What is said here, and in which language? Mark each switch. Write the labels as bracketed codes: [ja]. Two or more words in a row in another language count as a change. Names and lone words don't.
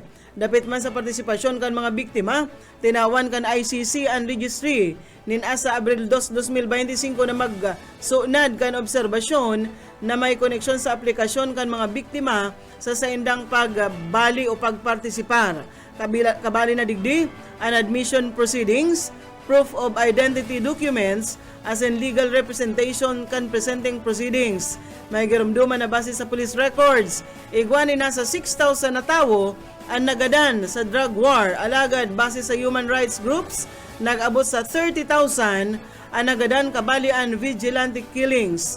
[bik] Dapit man sa partisipasyon kan mga biktima, tinawan kan ICC ang registry nin asa Abril 2, 2025 na magsunad kan obserbasyon na may koneksyon sa aplikasyon kan mga biktima sa saindang pagbali o pagpartisipar. Kabali na digdi an [en] admission proceedings, proof of identity documents as in legal representation kan presenting proceedings. [bik] May girumduman na base sa police records, igwani na sa 6,000 na tawo ang nagadan sa [en] drug war. [bik] Alagad base sa [en] human rights groups, [bik] nag-abot sa 30,000 ang nagadan kabali ang [en] vigilante killings.